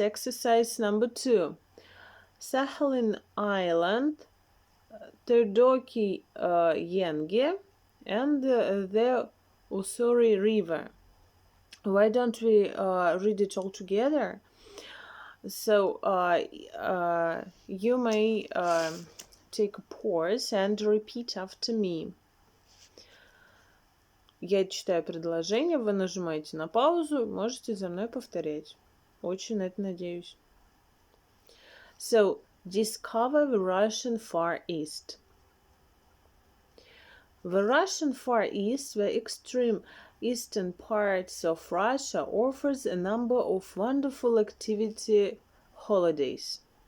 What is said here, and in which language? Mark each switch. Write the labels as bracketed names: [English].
[English] Exercise number 2. Sakhalin Island, Terdoki Yenge, and the Ussuri River. Why don't we read it all together? So you may take a pause and repeat after me. [Russian] Я читаю предложение, вы нажимаете на паузу, можете за мной повторять. Очень на это надеюсь. [English] So, discover the Russian Far East. The Russian Far East, the extreme eastern parts of Russia, offers a number of wonderful activity holidays.